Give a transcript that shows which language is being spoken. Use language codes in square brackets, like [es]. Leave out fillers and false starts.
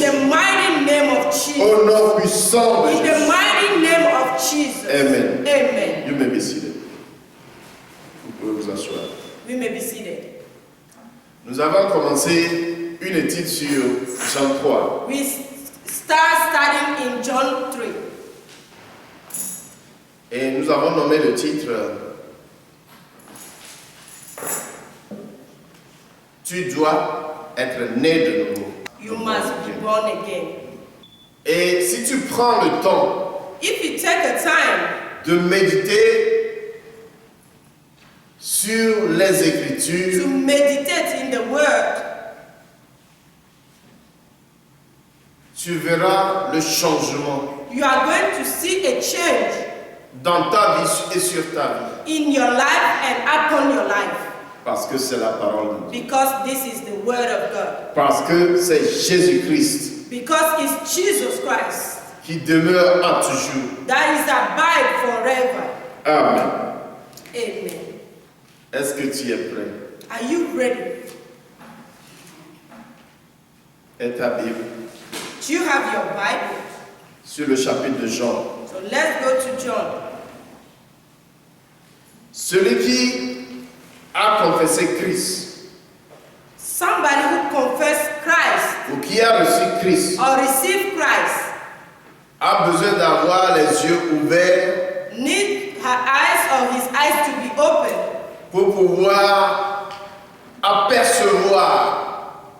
[en] the mighty name of Jesus. [fr] Au nom puissant de [en] In the [fr] Jésus. [en] mighty name of Jesus. Amen. Amen. You may be seated. [fr] Vous pouvez vous asseoir. [en] We may be seated. [fr] Nous avons commencé une étude sur Jean 3. [en] We start studying in John 3. [fr] Et nous avons nommé le titre Tu dois être né de nouveau. [en] You must be born again. [fr] Et si tu prends le temps [en] If you take the time [fr] de méditer sur les Écritures, [en] to meditate in the Word, [fr] tu verras le changement [en] You are going to see a change [fr] dans ta vie et sur ta vie. [en] in your life and upon your life. [fr] Parce que c'est la parole de Dieu. [en] Because this is the word of God. [fr] Parce que c'est Jésus-Christ [en] Because it's Jesus Christ [fr] qui demeure à toujours. [en] that is abide forever. Amen. Amen. [fr] Est-ce que tu es prêt? [en] Are you ready? [fr] Et ta Bible [en] Do you have your Bible? [fr] sur le chapitre de Jean. [en] So let's go to John. [fr] Celui qui a confessé Christ [en] Somebody who confessed Christ [fr] ou qui a reçu Christ [en] or received Christ [fr] a besoin d'avoir les yeux ouverts [en] need her eyes or his eyes to be open [fr] pour pouvoir apercevoir,